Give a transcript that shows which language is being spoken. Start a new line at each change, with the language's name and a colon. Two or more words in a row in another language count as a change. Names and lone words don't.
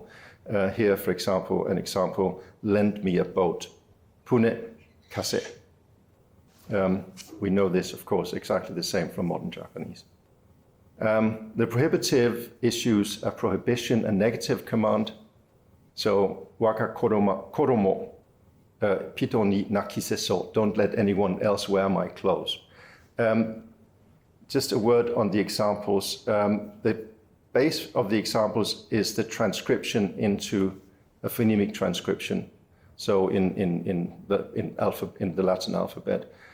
English: Here, for example, an example, lend me a boat,
Old Japanese: pune kase.
English: We know this, of course, exactly the same from modern Japanese. The prohibitive issues a prohibition, a negative command.
Old Japanese: So, waka koromo, pito ni nakiseso,
English: don't let anyone else wear my clothes. Just a word on the examples. The base of the examples is the transcription into a phonemic transcription, so in the Latin alphabet.